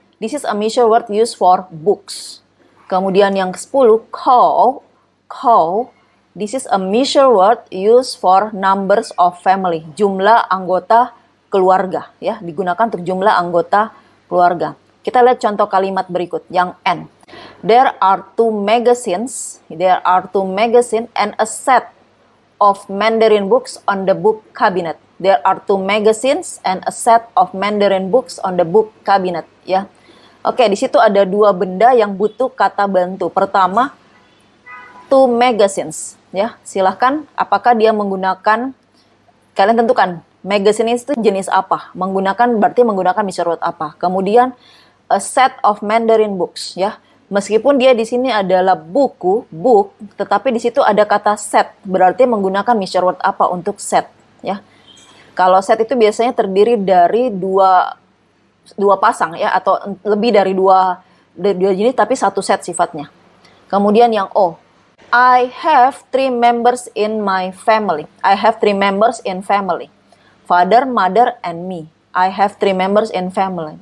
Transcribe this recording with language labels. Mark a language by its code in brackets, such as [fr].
[en] This is a measure word used for books. [id] Kemudian yang ke-10, [en] cow. Cow. This is a measure word used for numbers of family. [id] Jumlah anggota keluarga. Ya, digunakan untuk jumlah anggota keluarga. Kita lihat contoh kalimat berikut. Yang N. [en] There are 2 magazines. There are 2 magazines and a set of Mandarin books on the book cabinet. There are 2 magazines and a set of Mandarin books on the book cabinet. Ya. [id] Oke, di situ ada 2 benda yang butuh kata bantu. Pertama, 2 magazines. Ya, silahkan apakah dia menggunakan, kalian tentukan, magazine itu jenis apa? Berarti menggunakan measure word apa? Kemudian, a set of Mandarin books. Ya, meskipun dia di sini adalah buku, book, tetapi di situ ada kata set. Berarti menggunakan measure word apa untuk set? Ya, kalau set itu biasanya terdiri dari dua pasang ya, atau lebih dari dua jenis tapi satu set sifatnya. Kemudian yang O, [en] I have 3 members in my family. I have 3 members in family. Father, mother, and me. I have 3 members in family.